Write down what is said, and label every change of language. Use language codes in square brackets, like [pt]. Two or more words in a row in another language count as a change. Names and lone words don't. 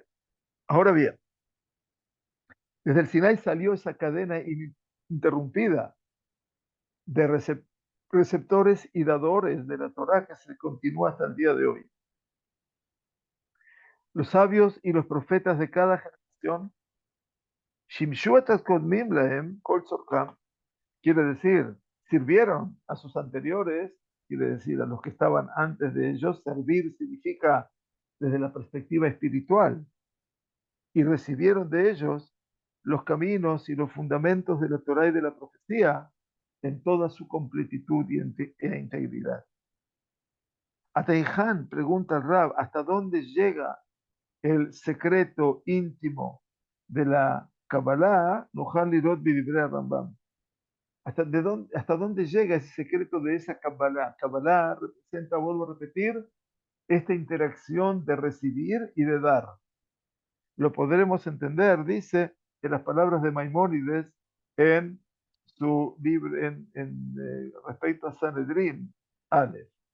[es] Ahora bien, desde el Sinai salió esa cadena ininterrumpida de receptores y dadores de la Torá que se continúa hasta el día de hoy. Los sabios y los profetas de cada generación, [he] שימשו את קודמיהם כל צורכם, [es] quiere decir, sirvieron a sus anteriores, quiere decir, a los que estaban antes de ellos. Servir significa desde la perspectiva espiritual, y recibieron de ellos los caminos y los fundamentos de la Torá y de la profecía en toda su completitud e integridad. Ateijan, pregunta el Rab, ¿hasta dónde llega el secreto íntimo de la Kabbalah? [he] נוכל לראות בדברי רמב"ם. [es] ¿Hasta dónde llega ese secreto de esa Kabbalah? Kabbalah representa, vuelvo a repetir, esta interacción de recibir y de dar. Lo podremos entender, dice, en las palabras de Maimónides en su libro, respecto a Sanedrín, Aleph.